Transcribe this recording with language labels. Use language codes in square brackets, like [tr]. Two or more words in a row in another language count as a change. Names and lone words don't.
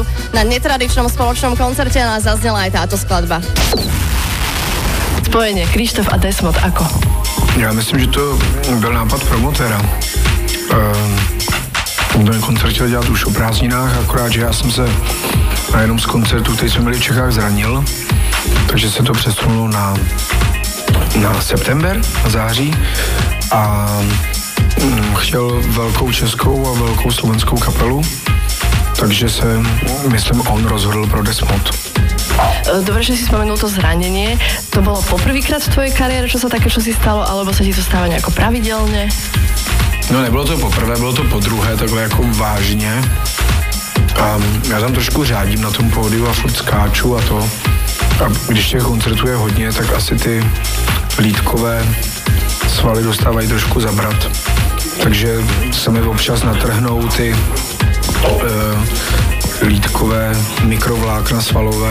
[sk] Na netradičnom spoločnom koncerte nás zaznela aj táto skladba. Spojenie Krištof a Desmod ako? [cs] Já myslím, že to byl nápad promotéra. Ten koncert chtěl dělat už o prázdninách, akorát, že já jsem se na jednom z koncertů, který jsme měli v Čechách, zranil, takže se to přesunulo na september, na září a chtěl velkou českou a velkou slovenskou kapelu, takže se, myslím, on rozhodl pro Desmod. [sk] Dobre, že si spomenul to zranenie. To bolo poprvýkrát v tvojej kariére, čo sa také, čo si stalo, alebo sa ti to stáva nejako pravidelne? [cs] No nebylo to poprvé, bylo to podruhé, takhle jako vážně. A já tam trošku řádím na tom pódiu a furt skáču a to. A když těch koncertů je hodně, tak asi ty lítkové svaly dostávají trošku zabrat. Takže se mi občas natrhnou ty lítkové mikrovlákna svalové.